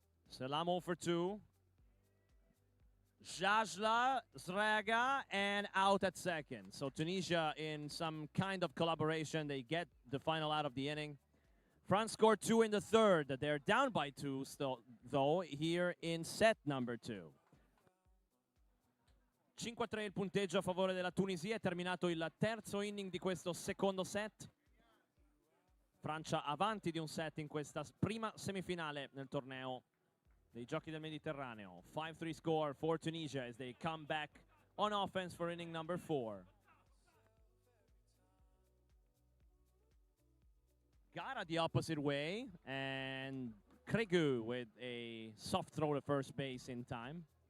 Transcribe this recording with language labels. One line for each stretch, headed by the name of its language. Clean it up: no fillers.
English: Selam 0 for 2. Jajla, Zraga, and out at second. So Tunisia in some kind of collaboration. They get the final out of the inning. France scored 2 in the third. They're down by 2 still, though, here in set number 2.
Italian: 5-3 il punteggio a favore della Tunisia, è terminato il terzo inning di questo secondo set. Francia avanti di un set in questa prima semifinale nel torneo dei Giochi del Mediterraneo.
English: 5-3 score for Tunisia as they come back on offense for inning number 4. Gara the opposite way, and Kregu with a soft throw to first base in time.